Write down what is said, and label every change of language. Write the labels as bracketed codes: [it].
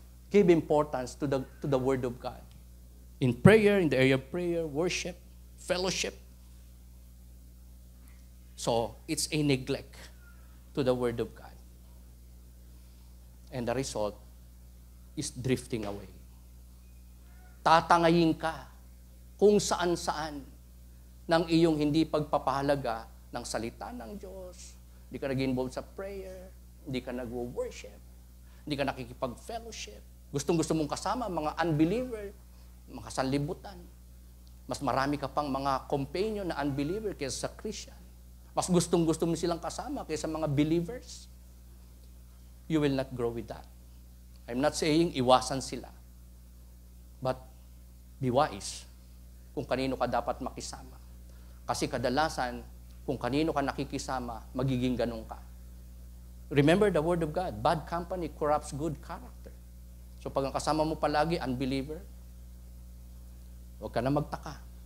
[en] give importance to the Word of God. In prayer, in the area of prayer, worship, fellowship. So, it's a neglect to the Word of God. And the result is drifting away. [tl] Tatangayin ka kung saan-saan ng iyong hindi pagpapahalaga ng salita ng Diyos. Hindi ka nag-involve sa prayer, hindi ka nag-worship, hindi ka nakikipag-fellowship. Gustong-gusto mong kasama mga unbeliever, mga sanlibutan. Mas marami ka pang mga companion na unbeliever kaysa sa Christian. Mas gustong-gusto mo silang kasama kaysa mga believers. [en] You will not grow with that. I'm not saying [tl] iwasan sila. [en] But be wise [tl] kung kanino ka dapat makisama. Kasi kadalasan, kung kanino ka nakikisama, magiging ganun ka. [en] Remember the Word of God, bad company corrupts good character. [tl] So pag ang kasama mo palagi, unbeliever, huwag ka na magtaka.